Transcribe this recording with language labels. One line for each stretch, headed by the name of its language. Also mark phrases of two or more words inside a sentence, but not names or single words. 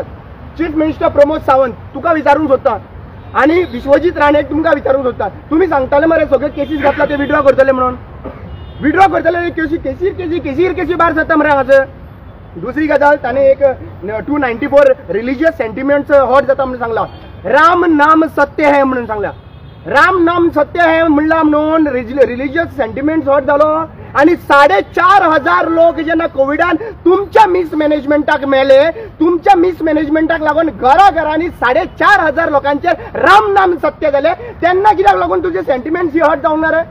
English: chief minister
Konkani: प्रमोद सावंत तुका विचारूंक सोदता आनी विश्वजीत राणेक तुमकां विचारूंक सोदता. तुमी सांगताले मरे सगळे केसीस घातला ते विड्रॉ करतले म्हणून. विड्रॉ करतले केसी भायर सरता मरे हांगासर. दुसरी गजाल, ताणें एक 294
English: religious sentiments hurt
Konkani: जाता म्हणून सांगला.
Hindi: राम नाम सत्य है म्हणून सांगला. राम नाम सत्य है
Konkani: म्हणला म्हणून
English: religious sentiments hurt
Konkani: जालो. आणि 4,500 लोक जेन्ना कोविडान तुमच्या मिसमॅनेजमेंटाक मेले, तुमच्या मिसमॅनेजमेंटाक लागून घराघरांनी 4,500 लोकांचेर
Hindi: राम नाम सत्य
Konkani: जाले, तेन्ना कित्याक लागून तुझे सेंटिमेंट्स ही हॉट जावंक ना रे?